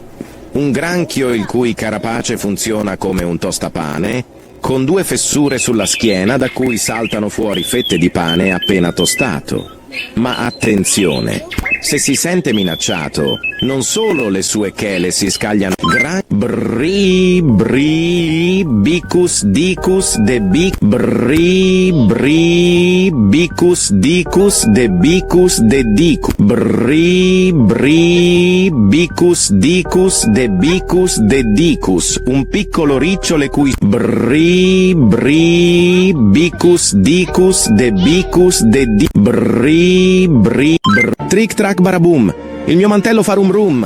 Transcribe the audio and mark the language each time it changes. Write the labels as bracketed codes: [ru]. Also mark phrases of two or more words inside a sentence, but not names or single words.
[it] Un granchio il cui carapace funziona come un tostapane, con due fessure sulla schiena da cui saltano fuori fette di pane appena tostato. Ma attenzione, se si sente minacciato, non solo le sue chele si scagliano. Bri bri bicus dicus de bic bri bri bicus dicus de bicus de dicus bri bri bicus dicus de bicus de dicus, un piccolo riccio le cui bri bri bicus dicus de bicus de di bri bri trick track baraboom, il mio mantello fa rum rum.